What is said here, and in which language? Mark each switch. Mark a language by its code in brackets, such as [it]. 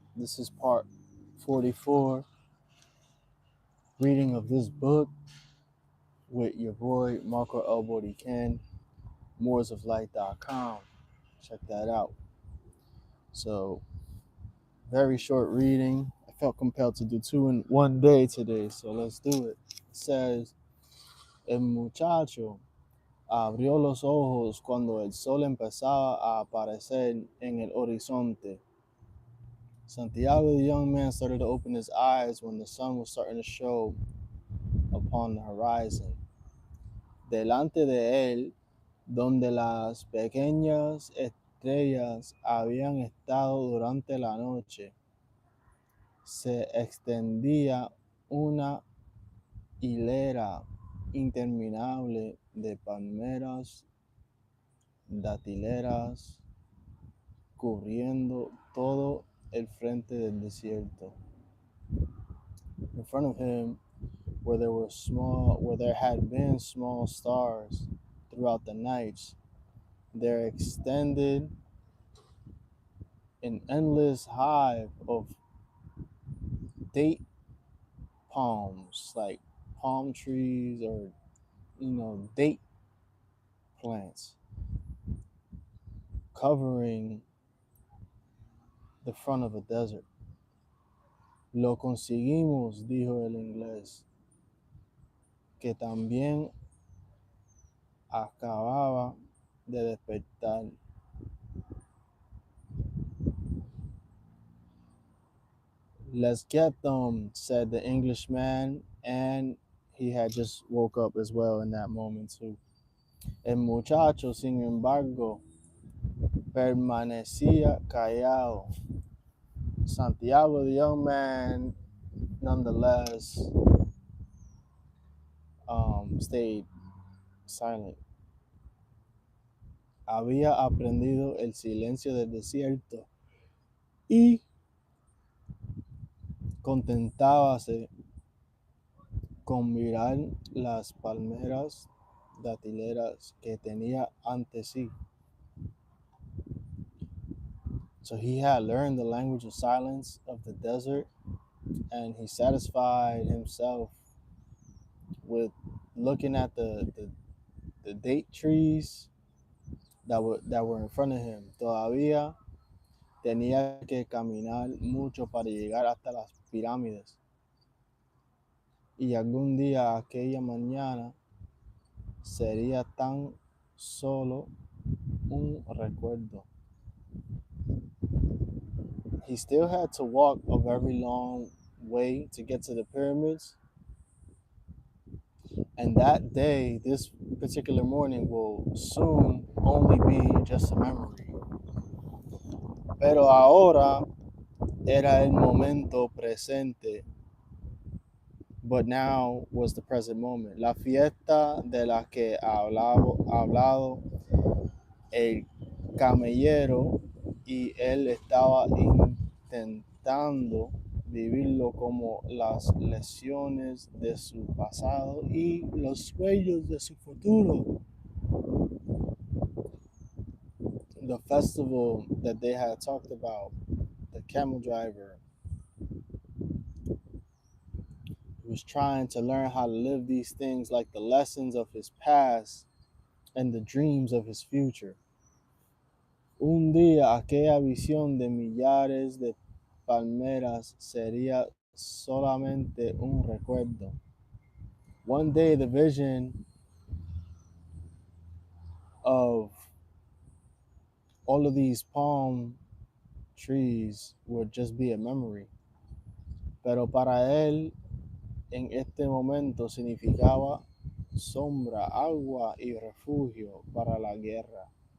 [en] This is part 44, reading of this book with your boy Marcoelboriken, moorsoflight.com. Check that out. So, very short reading. I felt compelled to do two in one day today, so let's do it. It says, [es] El muchacho abrió los ojos cuando el sol empezaba a aparecer en el horizonte. [en] Santiago, the young man, started to open his eyes when the sun was starting to show upon the horizon. [es] Delante de él, donde las pequeñas estrellas habían estado durante la noche, se extendía una hilera interminable de palmeras datileras cubriendo todo el frente del desierto. [en] In front of him, where there had been small stars throughout the nights, there extended an endless hive of date palms, like palm trees or date plants, covering the front of a desert. [es] Lo conseguimos, dijo el inglés, que también acababa de despertar. [en] Let's get them, said the Englishman, and he had just woke up as well in that moment too. [es] El muchacho, sin embargo, permanecía callado. [en] Santiago, the young man, nonetheless, stayed silent. [es] Había aprendido el silencio del desierto y contentábase con mirar las palmeras datileras que tenía ante sí. [en] So he had learned the language of silence of the desert, and he satisfied himself with looking at the date trees that were in front of him. [es] Todavía tenía que caminar mucho para llegar hasta las pirámides. Y algún día, aquella mañana, sería tan solo un recuerdo. [en] He still had to walk a very long way to get to the pyramids. And that day, this particular morning, will soon only be just a memory. [es] Pero ahora era el momento presente. [en] But now was the present moment. [es] La fiesta de la que ha hablado el camellero, y él estaba intentando vivirlo como las lesiones de su pasado y los sueños de su futuro. [en] The festival that they had talked about, the camel driver, was trying to learn how to live these things like the lessons of his past and the dreams of his future. [es] Un día aquella visión de millares de palmeras sería solamente un recuerdo. [en] One day the vision of all of these palm trees would just be a memory. [es] Pero para él, en este momento significaba sombra, agua y refugio para la guerra.